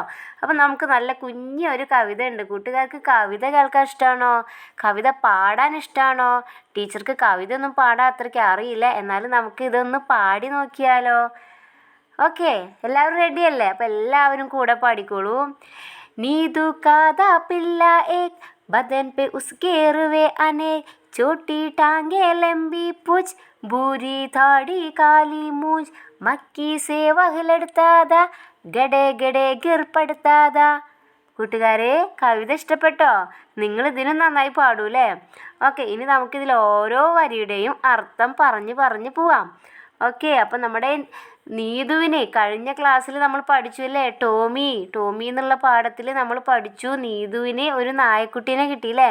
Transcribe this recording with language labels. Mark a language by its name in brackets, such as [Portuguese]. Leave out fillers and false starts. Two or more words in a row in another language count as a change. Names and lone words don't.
[Malayalam] അപ്പം നമുക്ക് നല്ല കുഞ്ഞൊരു കവിത ഉണ്ട്. കൂട്ടുകാർക്ക് കവിത കേൾക്കാൻ ഇഷ്ടമാണോ? കവിത പാടാൻ ഇഷ്ടമാണോ? ടീച്ചർക്ക് കവിത ഒന്നും പാടാൻ അത്രയ്ക്ക് അറിയില്ല, എന്നാലും നമുക്ക് ഇതൊന്ന് പാടി നോക്കിയാലോ? ഓക്കെ, എല്ലാവരും റെഡിയല്ലേ? അപ്പം എല്ലാവരും കൂടെ പാടിക്കോളൂ. [Hindi] नीतू का था पिल्ला एक बदन पे उसके रुवे अनेक छोटी टांगे लंबी पूछ भूरी थाड़ी काली मूछ मक्की से वह लड़ता था गड़े गड़े गिर पड़ता था. [Malayalam] കൂട്ടുകാരെ, കവിത ഇഷ്ടപ്പെട്ടോ? നിങ്ങൾ ഇതിനും നന്നായി പാടൂലേ? ഓക്കെ, ഇനി നമുക്കിതിൽ ഓരോ വരിയുടെയും അർത്ഥം പറഞ്ഞു പോവാം. ഓക്കെ, അപ്പം നമ്മുടെ നീതുവിനെ കഴിഞ്ഞ ക്ലാസ്സിൽ നമ്മൾ പഠിച്ചു അല്ലേ? ടോമി എന്നുള്ള പാഠത്തിൽ നമ്മൾ പഠിച്ചു നീതുവിന് ഒരു നായക്കുട്ടീനെ കിട്ടിയില്ലേ?